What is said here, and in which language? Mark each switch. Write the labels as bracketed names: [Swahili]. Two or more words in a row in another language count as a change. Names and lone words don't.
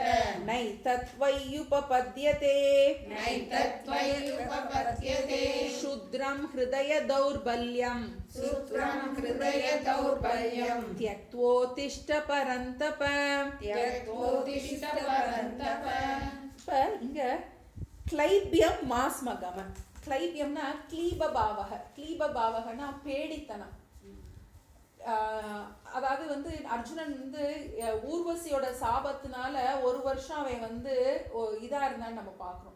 [Sanskrit] नैतत्त्वय्युपपद्यते नैतत्त्वय्युपपद्यते क्षुद्रं हृदय दौर्बल्यं क्षुद्रं हृदय दौर्बल्यं त्यक्त्वोत्तिष्ठ परन्तप त्यक्त्वोत्तिष्ठ परन्तप [Tamil] இப்ப இங்க [Sanskrit] क्लैब्यम् मास्मगम [Tamil] கிளைபியம்னா கிளீபபாவகனா பேடித்தனம். அதாவது வந்து அர்ஜுனன் வந்து ஊர்வசியோட சாபத்தினால ஒரு வருஷம் அவன் வந்து இதா இருந்தான்னு நம்ம பார்க்குறோம்.